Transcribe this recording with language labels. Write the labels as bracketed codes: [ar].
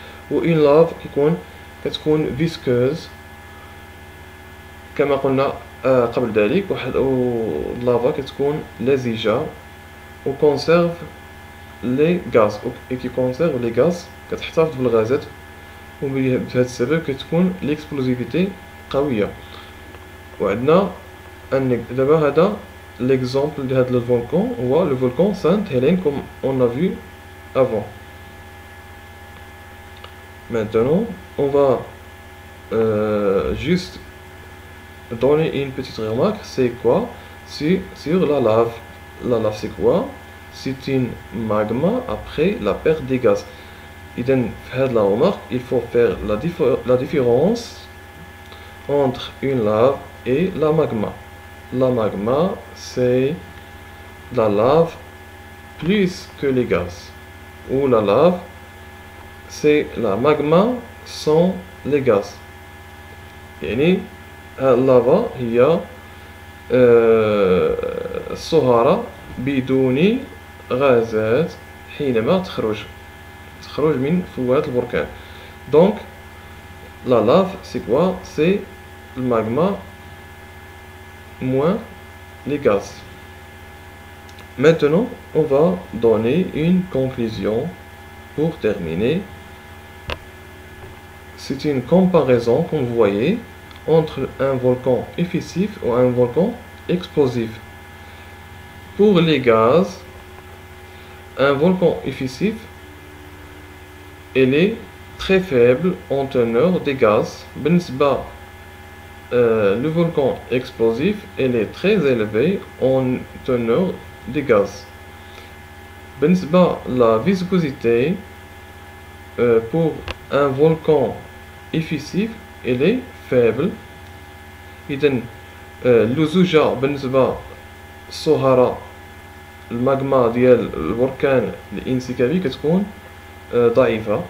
[ar] و [fr] une lave [ar] كتكون فيسكوز كما قلنا قبل ذلك. اللافا كتكون لزجة و [fr] conserve les gaz et qui conserve les gaz [ar] كتحتفظ بالغازات وبهذا السبب كتكون l'explosivité قوية. وعندنا دابا هذا [fr] l'exemple de [ar] هذا الفولكان هو [fr] le volcan Sainte-Hélène comme on a vu avant. Maintenant on va juste donner une petite remarque. C'est quoi? C'est sur la lave. La lave c'est quoi? C'est une magma après la perte des gaz. [ar] إذن في هذه [fr] la remarque il faut faire la différence entre une lave et la magma. La magma c'est la lave plus que les gaz. Ou la lave c'est la magma sans les gaz. [ar] يعني اللافا هي الصهارة بدون غازات حينما تخرج من فوات البركان. [fr] Donc la lave c'est quoi? C'est le magma moins les gaz. Maintenant on va donner une conclusion pour terminer. C'est une comparaison comme vous voyez entre un volcan effusif ou un volcan explosif. Pour les gaz, un volcan effusif il est très faible en teneur des gaz. Le volcan explosif il est très élevé en teneur des gaz. La viscosité pour un volcan effusif il est faible. [ar] إذن اللزوجة بالنسبة الصهارة الماغما ديال البركان الانسكابي كتكون ضعيفة.